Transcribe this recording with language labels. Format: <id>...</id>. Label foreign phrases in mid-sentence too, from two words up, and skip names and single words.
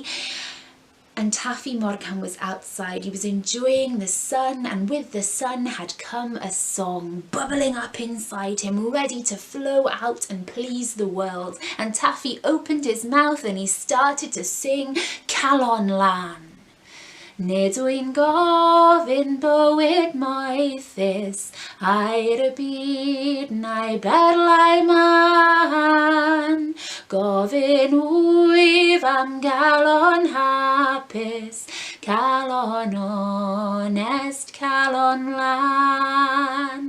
<en>And Taffy Morgan was outside. He was enjoying the sun, and with the sun had come a song bubbling up inside him, ready to flow out and please the world. And Taffy opened his mouth and he started to sing Calon Lan.</en> <cy>Nid wy'n gofyn bywyd moethus, a'r y byd na'i berlau man. Gofyn wyf am galon hapus, calon onest, calon lan.</cy>